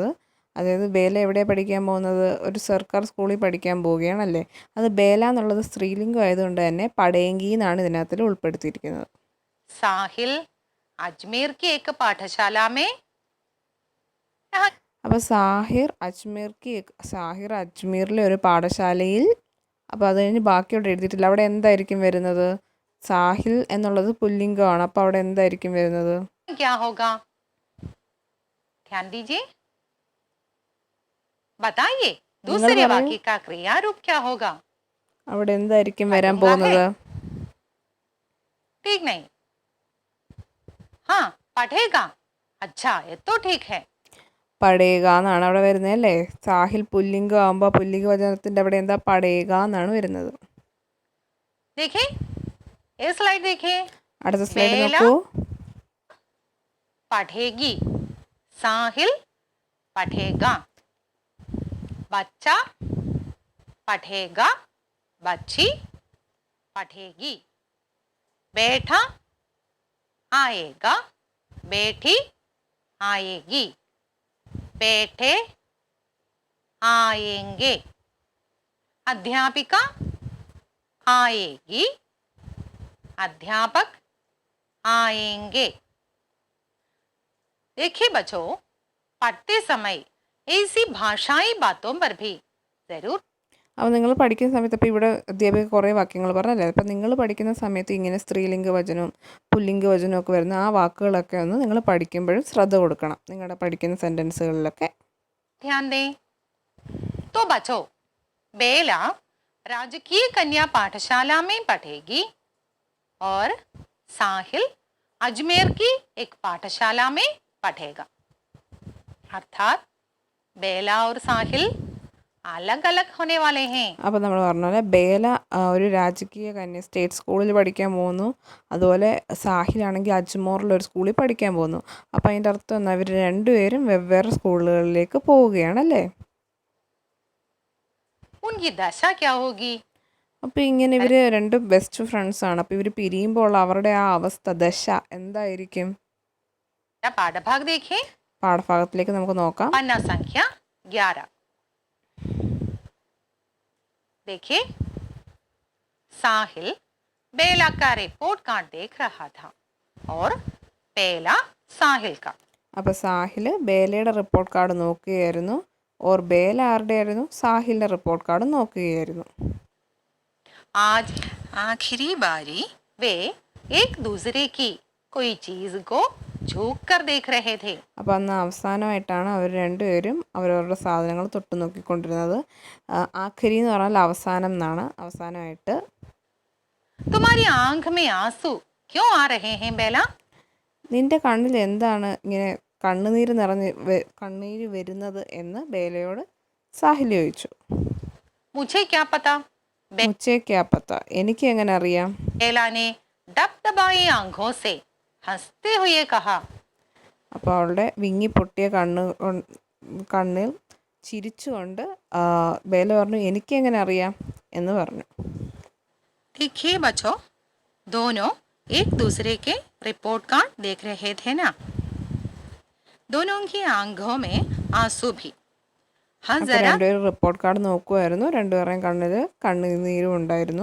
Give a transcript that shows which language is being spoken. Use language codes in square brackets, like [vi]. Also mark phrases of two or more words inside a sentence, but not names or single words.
[ml] അതായത് ബേല എവിടെയാണ് പഠിക്കാൻ പോകുന്നത്? ഒരു സർക്കാർ സ്കൂളിൽ പഠിക്കാൻ പോവുകയാണല്ലേ. അത് ബേല എന്നുള്ളത് സ്ത്രീലിംഗം ആയതുകൊണ്ട് തന്നെ പടേങ്കി എന്നാണ് ഇതിനകത്തിൽ ഉൾപ്പെടുത്തിയിരിക്കുന്നത്. [hi] साहिल अजमेर की एक पाठशाला में [ml] അപ്പോൾ സാഹിർ അജ്മീറിലെ ഒരു പാഠശാലയിൽ. അപ്പോൾ അത് കഴിഞ്ഞ് ബാക്കിയോട് എഴുതിയിട്ടില്ല. അവിടെ എന്തായിരിക്കും വരുന്നത്? സാഹിൽ എന്നുള്ളത് പുല്ലിംഗമാണ്. അപ്പോൾ അവിടെ എന്തായിരിക്കും വരുന്നത്? [hi] क्या होगा? ध्यान दीजिए, बताइए दूसरे वाक्य का क्रिया रूप क्या होगा? [ml] അവിടെ എന്തായിരിക്കും വരാൻ പോകുന്നത്? [hi] ठीक नहीं। हाँ, पढ़ेगा। अच्छा, ये तो ठीक है। [ml] പടേക എന്നാണ് അവിടെ വരുന്നത് അല്ലേ? സാഹിൽ പുല്ലിംഗം ആകുമ്പോൾ പുല്ലിംഗ വചനത്തിൻ്റെ അവിടെ എന്താ? പടേക എന്നാണ് വരുന്നത്. [hi] देखिए, ये स्लाइड देखिए। [ml] അടുത്ത സ്ലൈഡ് നോക്കൂ. [hi] पढ़ेगी, साहिल पढ़ेगा, बच्चा पढ़ेगा, बच्ची पढ़ेगी, बैठा आएगा, बैठी आएगी, बैठे आएंगे, अध्यापिका आएगी, अध्यापक आएंगे। देखिए बच्चों, पढ़ते समय ऐसी भाषाई बातों पर भी जरूर. [ml] അപ്പോൾ നിങ്ങൾ പഠിക്കുന്ന സമയത്ത്, അപ്പോൾ ഇവിടെ അധ്യാപിക കുറേ വാക്യങ്ങൾ പറഞ്ഞല്ലേ. അപ്പോൾ നിങ്ങൾ പഠിക്കുന്ന സമയത്ത് ഇങ്ങനെ സ്ത്രീലിംഗ വചനവും പുല്ലിംഗ വചനവും ഒക്കെ വരുന്ന ആ വാക്കുകളൊക്കെ ഒന്ന് നിങ്ങൾ പഠിക്കുമ്പോഴും ശ്രദ്ധ കൊടുക്കണം നിങ്ങളുടെ പഠിക്കുന്ന സെൻറ്റൻസുകളിലൊക്കെ. [hi] ध्यान दें। तो बच्चों, बेला राजकीय कन्या पाठशाला में पढ़ेगी और साहिल अजमेर की एक पाठशाला में पढ़ेगा। अर्थात बेला और साहिल अलग अलग होने वाले हैं. [ml] അപ്പോൾ നമ്മൾ പറഞ്ഞ പോലെ ബേല ഒരു രാജകീയ കന്യ [en] state school [ml] പഠിക്കാൻ പോകുന്നു. അതുപോലെ സാഹിലാണെങ്കിൽ അജ്മോറിലൊരു സ്കൂളിൽ പഠിക്കാൻ പോകുന്നു. അപ്പോൾ അതിൻ്റെ അർത്ഥം എന്നാൽ അവർ രണ്ടുപേരും വെവ്വേറെ സ്കൂളുകളിലേക്ക് പോവുകയാണല്ലേ. [hi] उनकी दशा क्या होगी? [ml] അപ്പോൾ ഇങ്ങനെ ഇവർ രണ്ടും [en] best friends. [ml] അപ്പോൾ ഇവർ പിരിയുമ്പോൾ ഉള്ള അവരുടെ ആ അവസ്ഥ ദശ എന്തായിരിക്കും? [hi] पाठभाग देखें. [ml] പാഠഭാഗത്തിലേക്ക് നമുക്ക് നോക്കാം. [hi] पन्ना संख्या 11. देखिए, साहिल बेला का [en] report card [hi] देख रहा था और बेला साहिल का. [ml] അപ്പോൾ സാഹിൽ ബേലയുടെ [en] report card [ml] നോക്കുകയായിരുന്നു. ഓർ ബേല ആരുടെ ആയിരുന്നു? സാഹിലിൻ്റെ [en] report card [ml] നോക്കുകയായിരുന്നു. [hi] आज आखिरी बारी वे एक दूसरे की कोई चीज को झुक कर देख रहे थे. [ml] അപ്പോൾ അന്ന് അവസാനമായിട്ടാണ് അവർ രണ്ടുപേരും അവരവരുടെ സാധനങ്ങൾ തൊട്ട് നോക്കിക്കൊണ്ടിരുന്നത്. ആഖരി എന്ന് പറഞ്ഞാൽ അവസാനം എന്നാണ്. അവസാനമായിട്ട്. [hi] तुम्हारी आंख में आंसू क्यों आ रहे हैं बेला? [ml] നിന്റെ കണ്ണിൽ എന്താണ് ഇങ്ങനെ കണ്ണീര് വരുന്നത് എന്ന് ബേലയോട് സാഹിൽ ചോദിച്ചു. [hi] मुझे क्या पता? मुझे क्या पता, [ml] എനിക്ക് എങ്ങനെ അറിയാം? [hi] बेला ने डबडबाई आंखों से हंसते हुए कहा. [ml] അപ്പോൾ അവളുടെ വിങ്ങിപ്പൊട്ടിയ കണ്ണിൽ ചിരിച്ചുകൊണ്ട് ബേല പറഞ്ഞു, എനിക്കെങ്ങനെ അറിയാം എന്ന് പറഞ്ഞു. [hi] देखिए बच्चों, दोनों एक दूसरे के [en] report card [hi] देख रहे थे ना. दोनों की आंखों में आंसू भी. हाँ [ml] അപ്പോൾ [hi] जरा [ml] രണ്ടുപേരും [en] report card [ml] നോക്കുമായിരുന്നു. രണ്ടുപേരുടെയും കണ്ണിൽ കണ്ണുനീരും ഉണ്ടായിരുന്നു.